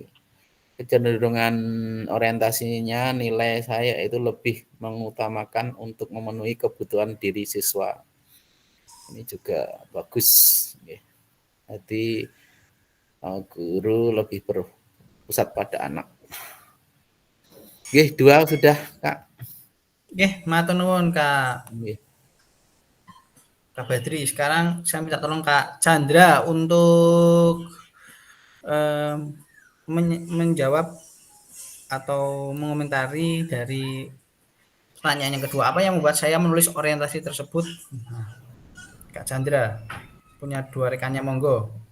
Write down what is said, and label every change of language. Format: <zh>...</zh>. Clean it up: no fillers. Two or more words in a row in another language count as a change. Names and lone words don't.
<id>Kecenderungan orientasinya nilai saya itu lebih mengutamakan untuk memenuhi kebutuhan diri siswa. Ini juga bagus. Jadi guru lebih berpusat pada anak. Oke, 2 sudah Kak. Oke,</id> <jv>matur nuwun Kak Badri.</jv> <id>Sekarang saya minta tolong Kak Chandra untuk menjawab atau mengomentari dari pertanyaan yang kedua. Apa yang membuat saya menulis orientasi tersebut? Kak Chandra punya 2 rekannya, monggo.</id>